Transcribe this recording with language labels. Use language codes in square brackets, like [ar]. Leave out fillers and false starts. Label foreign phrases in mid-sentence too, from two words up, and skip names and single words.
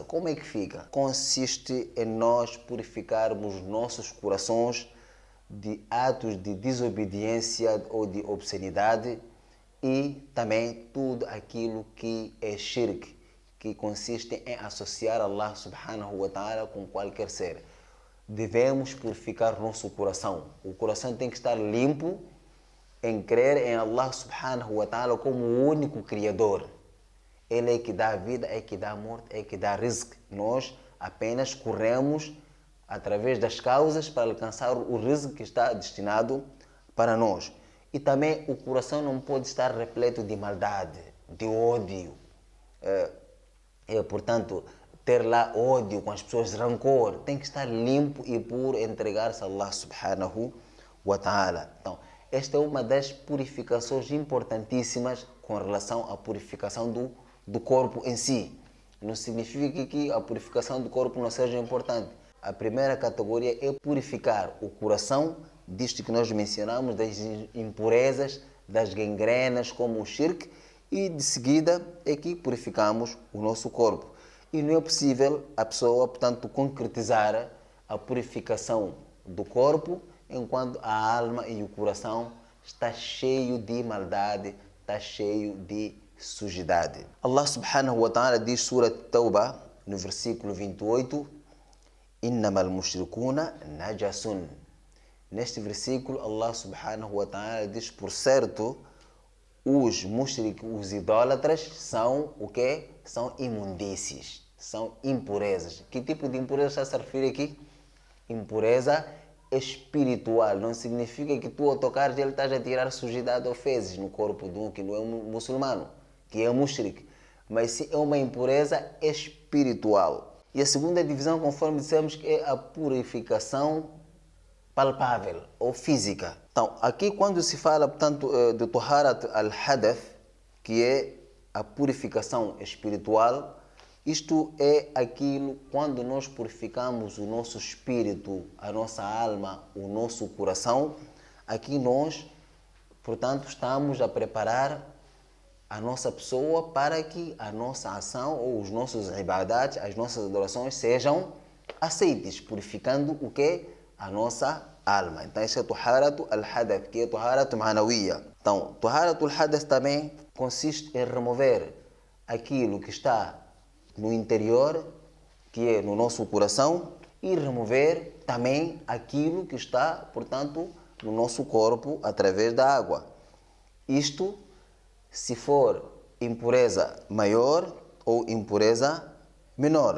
[pt] Como é que fica? Consiste em nós purificarmos nossos corações de atos de desobediência ou de obscenidade e também tudo aquilo que é shirk, que consiste em associar [ar] الله سبحانه وتعالى [pt] com qualquer ser. Devemos purificar nosso coração. O coração tem que estar limpo em crer em [ar] الله سبحانه وتعالى [pt] como o único criador. Ele é que dá a vida, é que dá a morte, é que dá rizq. Nós apenas corremos através das causas para alcançar o rizq que está destinado para nós. E também o coração não pode estar repleto de maldade, de ódio. Portanto, ter lá ódio com as pessoas, rancor, tem que estar limpo e puro, entregar-se a [ar] الله سبحانه وتعالى. [pt] Então, esta é uma das purificações importantíssimas com relação à purificação do corpo em si. Não significa que a purificação do corpo não seja importante. A primeira categoria é purificar o coração, disto que nós mencionamos, das impurezas das gangrenas como o shirk e de seguida é que purificamos o nosso corpo. E não é possível a pessoa, portanto, concretizar a purificação do corpo enquanto a alma e o coração está cheio de maldade, está cheio de sujidade. [ar] الله سبحانه وتعالى [pt] diz, Sura Tawbah, no versículo 28, [ar] إنما المشركون نجس. [pt] Neste versículo, [ar] الله سبحانه وتعالى [pt] diz, por certo, os os idólatras são o quê? São imundícies, são impurezas. Que tipo de impureza está a se referir aqui? Impureza espiritual. Não significa que tu ao tocares ele estás a tirar sujidade ou fezes no corpo de um que não é um muçulmano, que é mushrik. Mas sim é uma impureza espiritual. E a segunda divisão, conforme dissemos, é a purificação palpável ou física. Então, aqui quando se fala, portanto, de [ar] طهارة الحدث, [pt] que é a purificação espiritual, isto é aquilo quando nós purificamos o nosso espírito, a nossa alma, o nosso coração, aqui nós, portanto, estamos a preparar a nossa pessoa para que a nossa ação ou os nossos ibadats, as nossas adorações sejam aceites, purificando o que? A nossa alma. Então, isso é [ar] طهارة الحدث, [pt] que é [ar] طهارة معنوية. [pt] Então, [ar] طهارة الحدث [pt] também consiste em remover aquilo que está no interior, que é no nosso coração, e remover também aquilo que está, portanto, no nosso corpo através da água. Isto, se for impureza maior ou impureza menor.